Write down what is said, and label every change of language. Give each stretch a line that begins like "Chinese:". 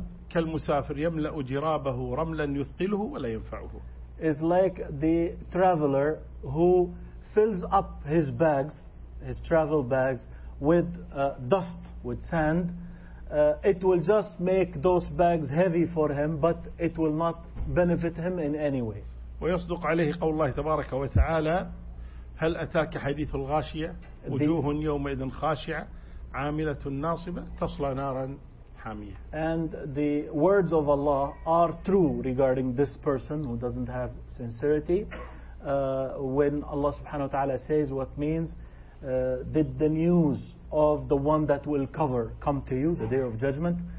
Arabic: كالمسافر يملأ جرابه رملا يثقله ولا ينفعه
English: is like the traveler who fills up his bags, his travel bags, with dust, with sand. It will just make those bags heavy for him, but it will not benefit him in any way.
Arabic: ويصدق عليه قول الله تبارك وتعالى هل أتاك حديث الغاشية وجوه يومئذ خاشعة عاملة ناصبة تصلى نارا
English: And the words of Allah are true regarding this person who doesn't have sincerity. When Allah
Arabic: subhanahu wa ta'ala
English: says what means, did the news of the one that will cover come to you, the day of judgment?